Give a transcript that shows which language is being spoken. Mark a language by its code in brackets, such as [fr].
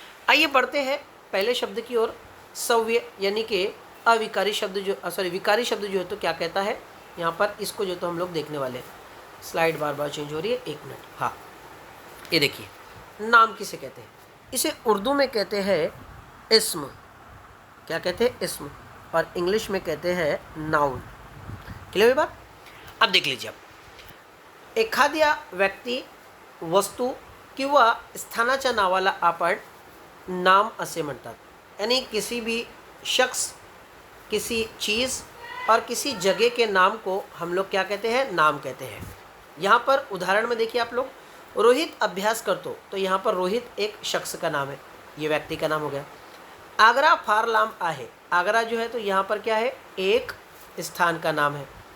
[hi] आइए बढ़ते हैं पहले शब्द की ओर, सव्य यानी कि अविकारी शब्द जो विकारी शब्द जो है तो क्या कहता है यहाँ पर, इसको जो तो हम लोग देखने वाले हैं। स्लाइड बार बार चेंज हो रही है, 1 मिनट। हाँ ये देखिए, नाम किसे कहते हैं, इसे उर्दू में कहते हैं इस्म। क्या कहते हैं, इस्म। और इंग्लिश में कहते हैं नाउन। क्लियर हुई बात। [mr] अब देख लीजिए, अब एखाद्या व्यक्ती, वस्तू किंवा स्थानाच्या नावाला आपण नाम असे म्हणतात। [hi] यानी किसी भी शख्स, किसी चीज़ और किसी जगह के नाम को हम लोग क्या कहते हैं, नाम कहते हैं। यहाँ पर उदाहरण में देखिए आप लोग, [mr] रोहित अभ्यास करतो, [hi] तो यहाँ पर रोहित एक शख्स का नाम है, ये व्यक्ति का नाम हो गया। [mr] आगरा फार लांब आहे, [hi] आगरा जो है तो यहाँ पर क्या है, एक स्थान का नाम है।